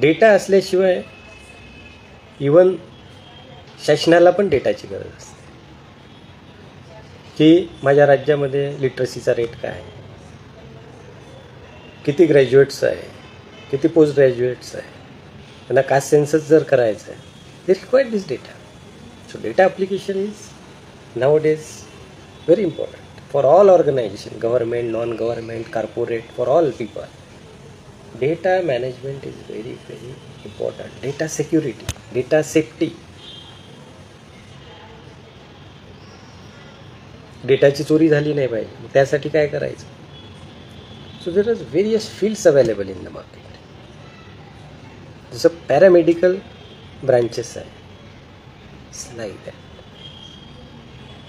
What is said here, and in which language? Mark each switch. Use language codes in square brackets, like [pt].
[mr] Data असल्याशिवाय even शासनाला पण डेटाची गरज असते की माझ्या राज्यामध्ये लिटरसीचा रेट काय आहे, किती ग्रॅज्युएट्स आहे, किती पोस्ट ग्रॅज्युएट्स आहे, त्यांना कास्ट सेन्सस जर करायचं आहे, [en] They require this data. So data application is nowadays very important for all organization, government, non-government, corporate, for all people. Data management is very important. Data security, data safety. [mr] डेटाची चोरी झाली नाही पाहिजे. त्यासाठी काय करायचं? [en] So there are various fields available in the market. [mr] जसं paramedical branches आहे, [en] Like that.